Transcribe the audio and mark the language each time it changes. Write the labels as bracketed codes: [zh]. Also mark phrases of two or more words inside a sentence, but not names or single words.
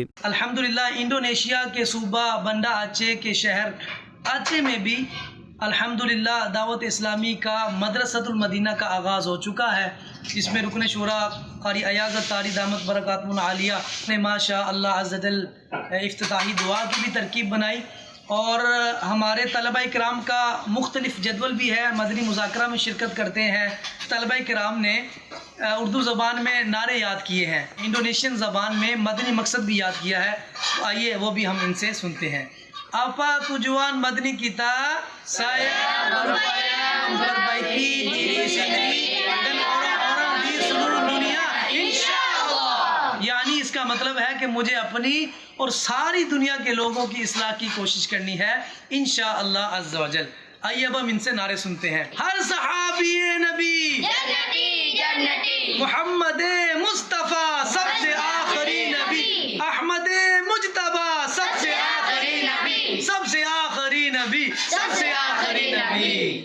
[ur] الحمدللہ انڈونیشیا کے صوبہ بنڈا آچے کے شہر آچے میں بھی الحمدللہ دعوت اسلامی کا مدرسۃ المدینہ کا آغاز ہو چکا ہے، جس میں رکن شورا قاری ایاز اتاری [ar] دامت برکاتہ العالیہ [ur] نے [ar] ماشاء اللہ عز و جل [ur] افتتاحی دعا کی بھی ترکیب بنائی، اور ہمارے طلبہ کرام کا مختلف جدول بھی ہے، مدنی مذاکرہ میں شرکت کرتے ہیں۔ طلبہ کرام نے اردو زبان میں نعرے یاد کیے ہیں، انڈونیشین زبان میں مدنی مقصد بھی یاد کیا ہے، آئیے وہ بھی ہم ان سے سنتے ہیں۔ [id] apa tujuan madani kita? Saya berupaya memperbaiki diri sendiri dan orang-orang di seluruh dunia insyaallah۔ [ur] یعنی اس کا مطلب ہے کہ مجھے اپنی اور ساری دنیا کے لوگوں کی اصلاح کی کوشش کرنی ہے [ar] انشاءاللہ عز و جل۔ [ur] آئیے اب ہم ان سے نعرے سنتے ہیں۔ ہر صحابی نبی جنتی جنتی، محمد مصطفیٰ سب سے آخری نبی، احمد مجتبی سب سے آخری نبی، سب سے آخری نبی، سب سے آخری نبی۔